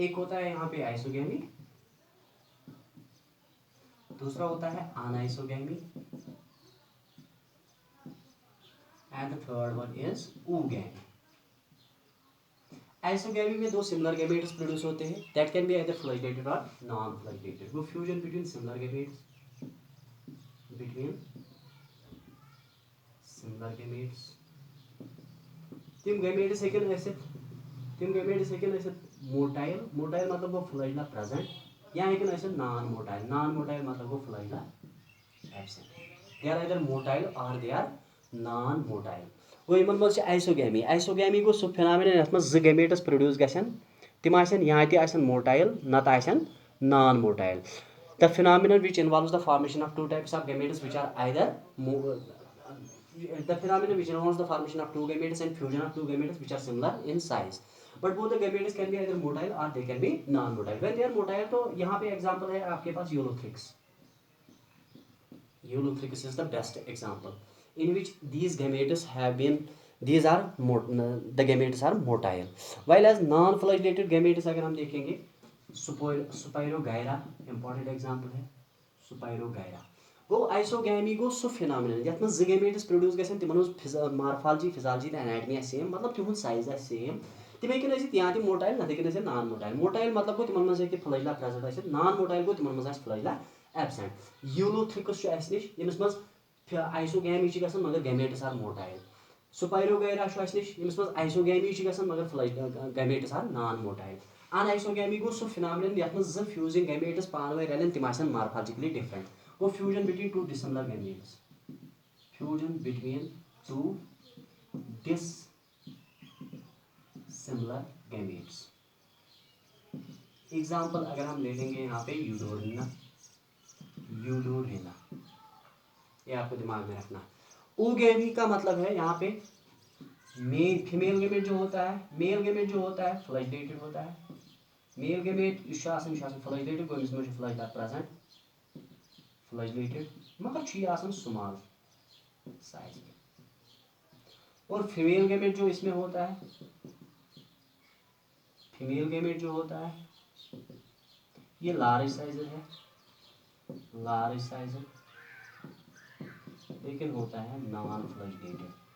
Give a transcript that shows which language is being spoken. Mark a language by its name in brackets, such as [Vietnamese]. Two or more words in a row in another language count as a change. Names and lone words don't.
[Hindi] एक होता है यहाँ पे आइसोगेमी, दूसरा होता है अनआइसोगेमी, [English] and the third one is oogamy. आइसोगेमी में दो similar gametes produce [Hindi] होते हैं, [English] that can be either flagellated or non flagellated. वो fusion between similar gametes, [Kashmiri] तिम गैमेट्स हेकन ऐसे मोटाइल मतलब वो [English] flagella present, [Kashmiri] या हेकन ऐसे [English] non motile [Kashmiri] मतलब वो [English] flagella absent. they are either motile or they are non motile. [Kashmiri] वो इन मज आइसोगेमी गो सह फिनामिना यथ मज [English] gametes produce [Kashmiri] गसन, तिम या मोटाइल नत [English] non motile. द phenomenon which involves the formation of two types of gametes which are either the phenomenon which involves the formation of two gametes and fusion of two gametes which are similar in size, but both the gametes can be either motile or they can be non-motile. When they are motile, [Hindi] तो यहाँ पे example है आपके पास [English] Eulothrix. Eulothrix is the best example in which these gametes have been, these are the gametes are motile, while as non-flagellated gametes [Hindi] अगर हम देखेंगे सुपाइरोगायरा [English] important example है। [Kashmiri] सुपाइरोगायरा गो आइसोगैमी गो सह फिनोमिनन यथ मज [English] gametes produce [Kashmiri] गसन, तिमन [English] morphology physiology [Kashmiri] तो [English] anatomy same, [Kashmiri] मतलब तिहुंद [English] size same. [Kashmiri] तिम हेकन या तो मोटाइल नत हेकन [English] non motile. [Kashmiri] मोटाइल मतलब गो तिमन मज [English] flagella present, non motile [Kashmiri] गो तिमन मज [English] flagella absent. [Kashmiri] यूलोथ्रिकस नश यमिस मज आइसोगैमी गसन मगर [English] gametes are motile. [Kashmiri] सुपाइरोगायरा नश यमिस मज आइसोगैमी गसन मगर [English] gametes are non motile. [Kashmiri] अनआइसोगैमी गो सह फिनोमिनन यथ मज [English] fusing gametes [Kashmiri] पान वन रलन, तिम [English] morphologically different. fusion between two dissimilar gametes, fusion between two dissimilar gametes. [Hindi] एग्जाम्पल अगर हम ले लेंगे यहाँ पे यूडोरिना, ये आपको दिमाग में रखना। ooगेमी का मतलब है यहाँ पे [English] female gamete [Hindi] जो होता है, [English] male gamete [Hindi] जो होता है फ्लैजिलेटेड होता है। [English] male gamete flagellated [Kashmiri] गो अमिस मज [English] flagella present, [Kashmiri] फ्लैजिलेटेड मगर [English] small size [Kashmiri] में। [Hindi] और [English] female gamete [Hindi] जो इसमें होता है, [English] female gamete [Hindi] जो होता है ये [English] large size [Hindi] है, [English] large size [Hindi] लेकिन होता है [English] non flagellated.